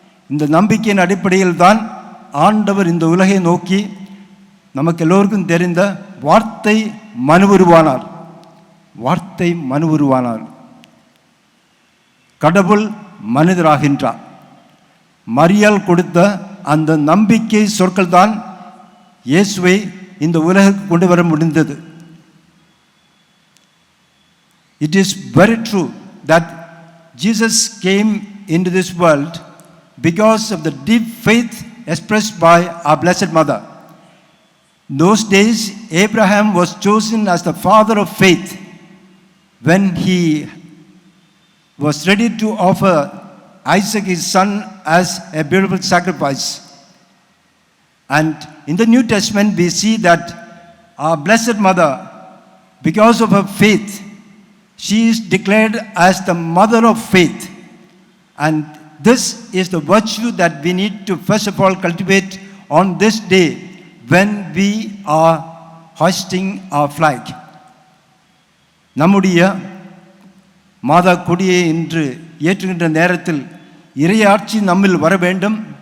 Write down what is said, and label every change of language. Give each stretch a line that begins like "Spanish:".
Tamil: இந்த நம்பிக்கையின் அடிப்படையில் தான் ஆண்டவர் இந்த உலகை நோக்கி நமக்கு எல்லோருக்கும் தெரிந்த வார்த்தை மனுவுருவானார். வார்த்தை மனுவுருவானார். கடவுள் மனிதராகின்றார். மரியாள் கொடுத்த அந்த நம்பிக்கை சொற்கள் தான் இயேசுவை இந்த உலகுக்கு கொண்டு வர முடிந்தது.
English: It is very true that Jesus came into this world because of the deep faith expressed by our Blessed Mother. In those days, Abraham was chosen as the father of faith when he was ready to offer Isaac his son as a beautiful sacrifice. And in the New Testament, we see that our Blessed Mother, because of her faith, she is declared as the mother of faith. And this is the virtue that we need to first of all cultivate on this day when we are hoisting our flag.
Tamil: நம்முடைய மாதா கொடியை இன்று ஏற்றுகின்ற நேரத்தில் இறையாட்சி நம்மில் வர வேண்டும்.